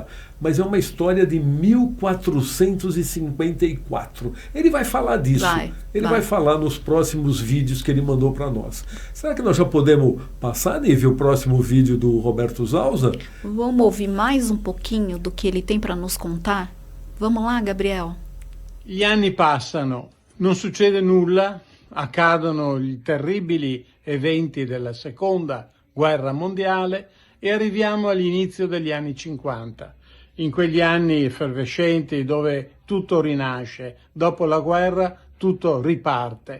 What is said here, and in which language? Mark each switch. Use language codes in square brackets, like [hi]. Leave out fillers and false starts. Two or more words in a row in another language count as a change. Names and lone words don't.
[pt] Mas é uma história de 1454. Ele vai falar disso. Ele vai falar nos próximos vídeos que ele mandou para nós. Será que nós já podemos passar, Nívia, o próximo vídeo do Roberto Zalza? Vamos ouvir mais um pouquinho do que ele tem para nos contar? Vamos lá, Gabriel. [it] Gli anni passano, non succede nulla, accadono i terribili eventi della seconda guerra mondiale e arriviamo all'inizio degli anni 50. In quegli anni effervescenti dove tutto rinasce, dopo la guerra tutto riparte.